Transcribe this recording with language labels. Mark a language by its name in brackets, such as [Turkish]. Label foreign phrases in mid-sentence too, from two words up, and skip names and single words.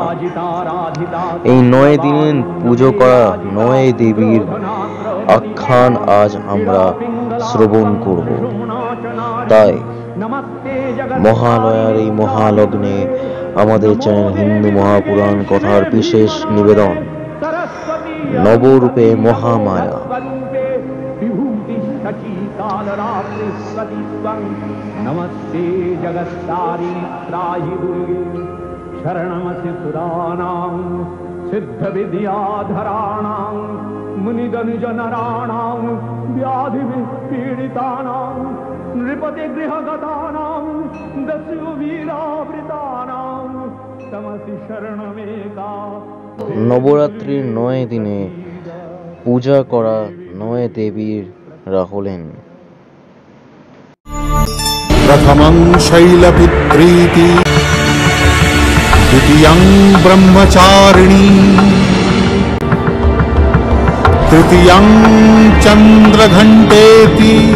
[Bangla] এই ৯ দিনের পুজো করা ৯ দেবীর আখ্যান আজ আমরা শ্রবণ করব। তাই মহালয়ার এই মহালগ্নে আমাদের চ্যানেল হিন্দু মহাপুরাণ কথার বিশেষ নিবেদন নবরূপে মহামায়া। [Sanskrit] नमस्ते जगत्तारी त्राहि दुर्गे, शरणमसि सुराणां सिद्ध विद्याधराणां मुनिजनराणां व्याधिपीडितानां नृपति गृहगतानां दस्यु वीरावृतानां तमसि शरणमेका। [Bangla] নবরাত্রির ৯ দিনে পূজা করা ৯ দেবীরা হলেন: [Sanskrit] प्रथमं शैलपुत्रीति, द्वितीयं ब्रह्मचारिणी, तृतीयं चन्द्रघण्टेति,